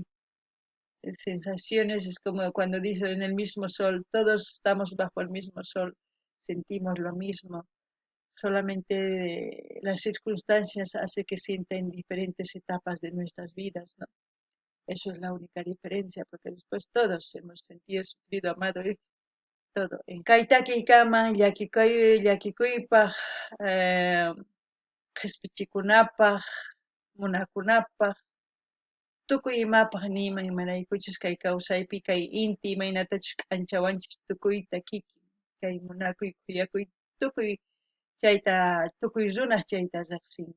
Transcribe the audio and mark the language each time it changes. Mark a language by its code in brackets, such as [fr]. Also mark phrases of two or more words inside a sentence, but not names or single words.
[es] Sensaciones es como cuando dice en el mismo sol, todos estamos bajo el mismo sol, sentimos lo mismo, solamente las circunstancias hacen que sienta en diferentes etapas de nuestras vidas, ¿no? Eso es la única diferencia, porque después todos hemos sentido, sufrido, amado, todo. [qu] En Kaitaki Kama, Yakikuypaj, Qhispichikunapaj, Munakunapaj, tukuy imapaq nima imaraykuchus kay kawsaypi kay inti imaynatachus k'anchawanchis tukuyta kikin kay munakuy kuyakuy tukuy chayta tukuy runaq chayta riqsinku.